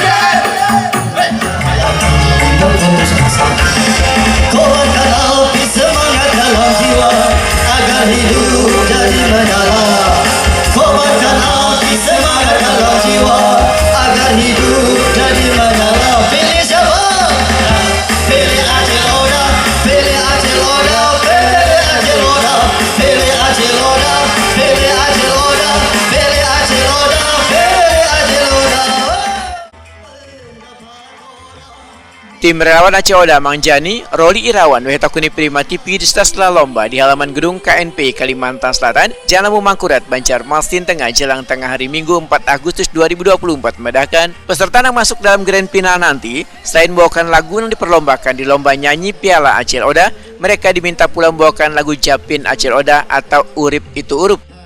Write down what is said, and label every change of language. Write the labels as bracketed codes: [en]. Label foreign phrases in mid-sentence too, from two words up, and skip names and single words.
[id] Kuatkan api semangat dalam jiwa agar hidup jadi menyala. Kuatkan api semangat dalam jiwa agar hidup jadi menyala. Pilih siapa? Pilih Acil Odah, pilih Acil Odah, pilih Acil Odah, pilih Acil Odah, pilih Acil Odah, pilih Acil Odah, pilih Acil Odah. Tim relawan Acil Odah Mang Jani, Roli Irawan, Wehetakuni Prima TV di setelah lomba di halaman gedung KNP Kalimantan Selatan, Jalan Mangkurat, Banjarmasin Tengah, jelang tengah hari Minggu 4 Agustus 2024 memedahkan peserta yang masuk dalam [en] grand final [id] nanti, selain membawakan lagu yang diperlombakan di lomba nyanyi Piala Acil Odah, mereka diminta pula membawakan lagu Japin Acil Odah atau Urip Itu Urup.